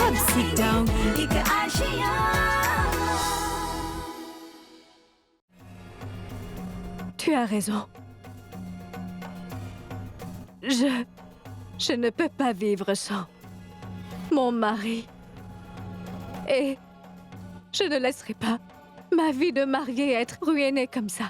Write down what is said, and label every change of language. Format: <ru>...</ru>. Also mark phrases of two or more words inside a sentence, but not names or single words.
<fr>sit down एक आशिया Tu as raison. Je ne peux pas vivre sans mon mari. Et je ne laisserai pas ma vie de mariée être ruinée comme ça.</fr>